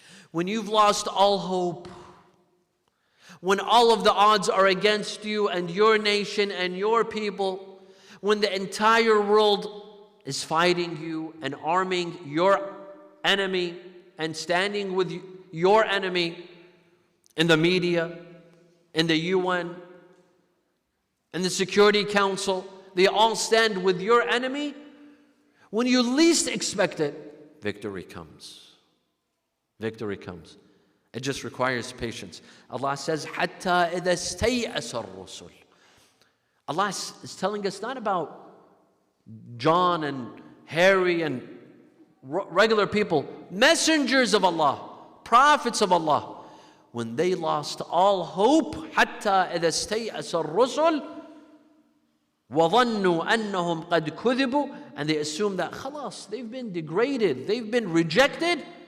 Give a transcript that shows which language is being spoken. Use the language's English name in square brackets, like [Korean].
[English] When you've lost all hope, when all of the odds are against you and your nation and your people, when the entire world is fighting you and arming your enemy and standing with your enemy in the media, in the UN, in the Security Council, they all stand with your enemy. When you least expect it, victory comes. Victory comes. It just requires patience. Allah says, [Arabic] حَتَّى إِذَا اسْتَيْأَسَ الرُّسُلُ. [English] Allah is telling us not about John and Harry and regular people, messengers of Allah, prophets of Allah. When they lost all hope, [Arabic] حَتَّى إِذَا اسْتَيْأَسَ الرُّسُلُ وَظَنُّوا أَنَّهُمْ قَدْ كُذِبُوا, [English] and they assume that خلاص, they've been degraded, they've been rejected.